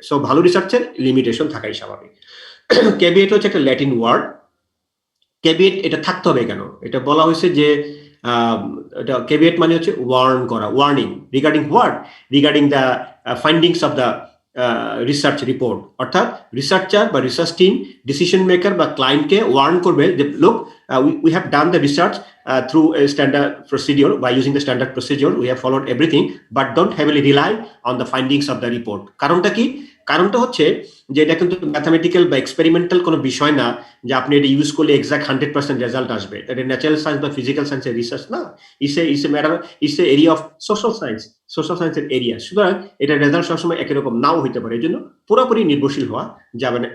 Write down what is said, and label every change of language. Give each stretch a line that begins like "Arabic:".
Bangla: So ভালো রিসার্চের limitation থাকাই স্বাভাবিক। ক্যাভিয়েট হচ্ছে একটা ল্যাটিন ওয়ার্ড। ক্যাভিয়েট এটা থাকতে হবে কেন, এটা বলা হয়েছে যে এটা ক্যাভিয়েট মানে হচ্ছে ওয়ার্ন করা,
English: Warning regarding what, regarding the findings of the research report.
Bangla: অর্থাৎ রিসার্চার বা রিসার্চ টিম ডিসিশন মেকার বা ক্লায়েন্টকে ওয়ার্ন করবে যে লোক
English: we have done the research through a standard procedure, by using the standard procedure we have followed everything, but don't heavily rely on the findings of the report.
Bangla: কারণটা কি, কারণটা হচ্ছে যে এটা কিন্তু ম্যাথামেটিক্যাল বা এক্সপেরিমেন্টাল কোনো বিষয় না যে আপনি এটা ইউজ করলে এক্সাক্ট 100% রেজাল্ট আসবে। এটা ন্যাচারাল সায়েন্স বা ফিজিক্যাল সায়েন্সের রিসার্চ না,
English: it's a matter, it's a area of social science,
Bangla: social সায়েন্সের এরিয়া। সুতরাং এটা রেজাল্ট সবসময় একই রকম নাও হইতে পারে, এই জন্য পুরোপুরি নির্ভরশীল হওয়া যাবে না।